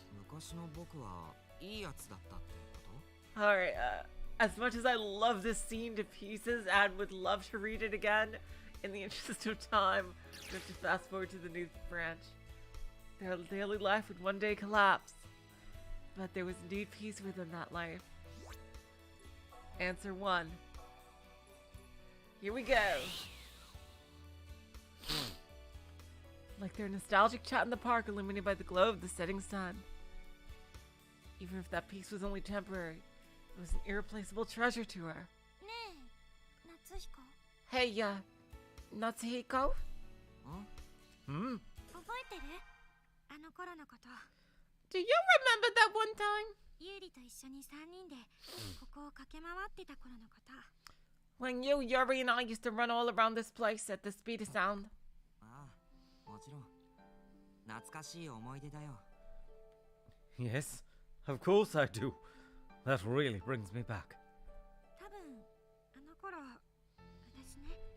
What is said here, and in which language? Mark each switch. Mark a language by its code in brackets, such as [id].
[ja] 昔の僕はいいやつだったってこと？ [en] All right. As much as I love this scene to pieces and would love to read it again, in the interest of time, we have to fast forward to the news branch. Their daily life would one day collapse, but there was indeed peace within that life. Answer 1. Here we go. Like their nostalgic chat in the park illuminated by the glow of the setting sun. Even if that peace was only temporary, it was an irreplaceable treasure to her. [ja] ねえ、夏彦。 [en] Hey, Natsuhiko? Hmm? [ja] 覚えてる？あの頃のこと。 [en] Do you remember that one time? [ja] ユーリと一緒に3人でここを駆け回ってた頃のこと。 [en] When you, Yuri, and I used to run all around this place at the speed of sound. [ja] ああ、もちろん。懐かしい思い出だよ。 [en] Yes, of course I do. That really brings me back. [ja] 多分あの頃私ね、